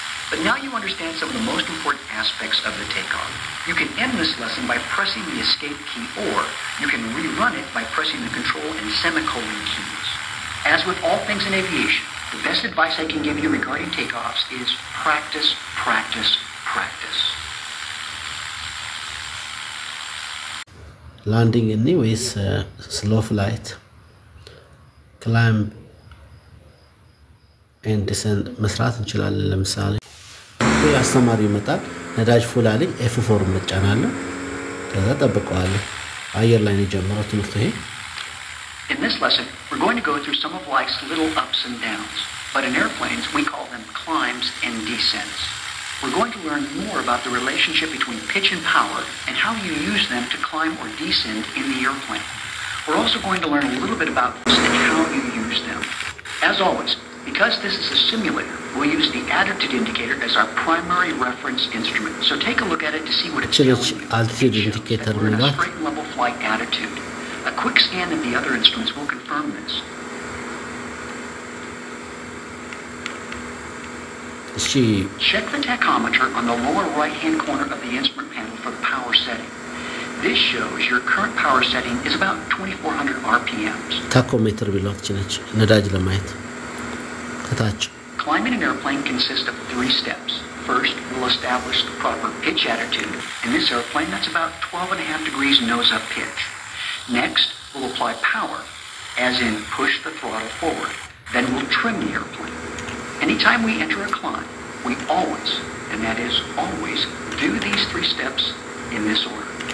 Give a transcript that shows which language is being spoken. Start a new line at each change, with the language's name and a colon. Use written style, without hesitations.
English: But now you understand some of the most important aspects of the takeoff. You can end this lesson by pressing the escape key, or you can rerun it by pressing the control and semicolon keys. As with all things in aviation, the best advice I can give you regarding takeoffs is practice, practice, practice. landing anyways slow flight climb and descend
Amharic: መስራት እንችላለን ለምሳሌ ያስተማሪ ይመጣል ነዳጅ ፉል አለኝ F4 መጫናለሁ ከዛ ጠብቀዋለሁ አየር ላይ ነው ጀመረው ትምህርቱ ይሄ
English: In this lesson we're going to go through some of life's little ups and downs but in airplanes we call them climbs and descents. We're going to learn more about the relationship between pitch and power and how you use them to climb or descend in the airplane. We're also going to learn a little bit about this and how you use them. As always, because this is a simulator, we'll use the attitude indicator as our primary reference instrument. So take a look at it to see what it's telling you. Altitude indicator we're in a straight and level flight attitude. A quick scan of the other instruments will confirm this. Check the tachometer on the lower right-hand corner of the instrument panel for the power setting. This shows your current power setting is about 2400 RPMs. Tachometer below
Amharic: ነዳጅ ለማየት ከታች
English: Climbing an airplane consists of 3 steps. First, we'll establish the proper pitch attitude. In this airplane, that's about 12.5 degrees nose-up pitch. Next, we'll apply power, as in push the throttle forward. Then we'll trim the airplane. Anytime we enter a climb, we always, and that is always, do these 3 steps in this order.